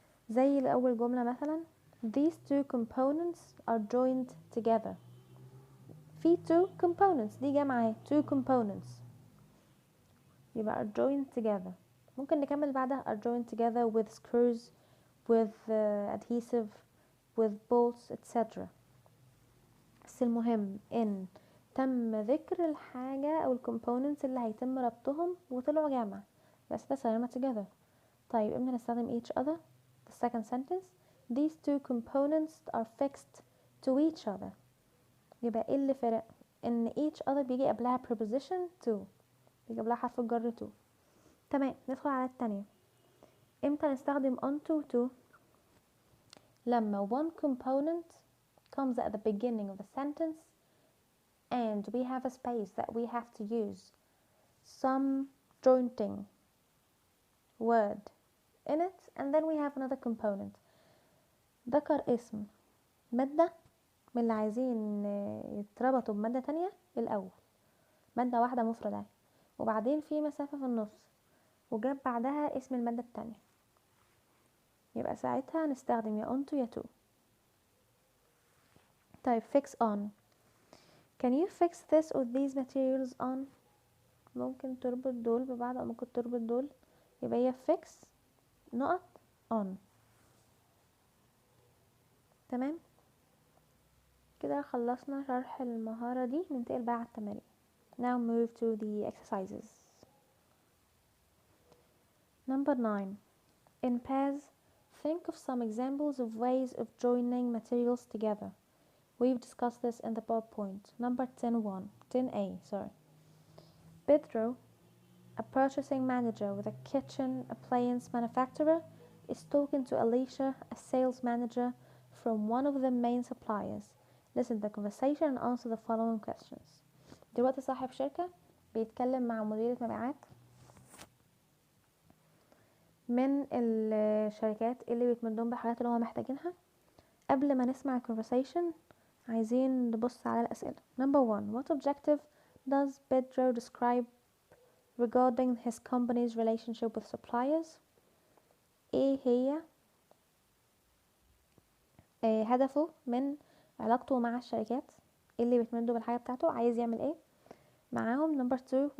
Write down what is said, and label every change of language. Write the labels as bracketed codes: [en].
[ar] زي الاول جملة مثلا [en] these two components are joined together. [ar] في [en] two components [ar] دي جمع [en] two components [ar] يبقى [en] are joined together. [ar] ممكن نكمل بعدها [en] are joined together with screws, with adhesive, with bolts, etc. [ar] بس المهم ان تم ذكر الحاجة او الكومبوننتس اللي هيتم ربطهم وطلعوا جمع، بس ده سلامة together. طيب امتى نستخدم [en] each other؟ The second sentence these two components are fixed to each other. [ar] يبقى ايه اللي فرق؟ ان each other بيجي قبلها preposition to، بيجي قبلها حرف الجر to. تمام، ندخل على التانية. امتى نستخدم [en] on to to؟ لما one component comes at the beginning of the sentence and we have a space that we have to use some jointing word in it and then we have another component. [ar] ذكر اسم مادة من اللي عايزين يتربطوا بمادة تانية الأول، مادة واحدة مفردة، وبعدين في مسافة في النص وجاب بعدها اسم المادة التانية، يبقى ساعتها نستخدم يا on to يا to. طيب [en] fix on. Can you fix this or these materials on؟ [ar] ممكن تربط دول ببعض أو ممكن تربط دول، يبقى هي fix نقط on. تمام كده خلصنا شرح المهارة دي، ننتقل بقى على التمارين. [en] Now move to the exercises. Number 9. In pairs, think of some examples of ways of joining materials together. We've discussed this in the PowerPoint. Number 10A, sorry. Pedro, a purchasing manager with a kitchen appliance manufacturer, is talking to Alicia, a sales manager from one of the main suppliers. Listen to the conversation and answer the following questions. [ar] دلوقتي صاحب شركة بيتكلم مع مديرة مبيعات من الشركات اللي بتمدهم بالحاجات اللي هو محتاجينها. قبل ما نسمع الكونفرسيشن عايزين نبص على الأسئلة. [en] Number 1. What objective does Pedro describe regarding his company's relationship with suppliers? [ar] ايه هي هدفه من علاقته مع الشركات اللي بتمدوا بالحاجة بتاعته؟ عايز يعمل ايه معاهم؟ [en] Number 2.